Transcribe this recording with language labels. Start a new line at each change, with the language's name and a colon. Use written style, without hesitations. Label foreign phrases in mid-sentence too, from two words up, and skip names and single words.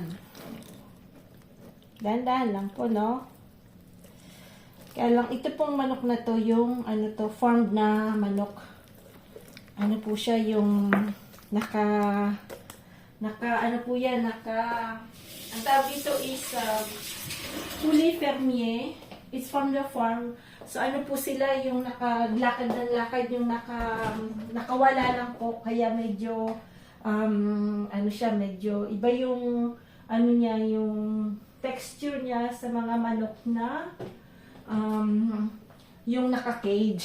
Filipino: Dahan-dahan lang po, no? Kaya lang, ito pong manok na to, yung, ano to, farmed na manok. Ano po siya, yung, ano po yan, ang tawag dito is,
French: poulet fermier.
English: It's from the farm.
Filipino: So, ano po sila, yung nakalakad ng lakad, yung nakawala lang po, kaya medyo, ano siya, medyo, iba yung, ano niya, yung texture niya sa mga manok na, yung naka-cage.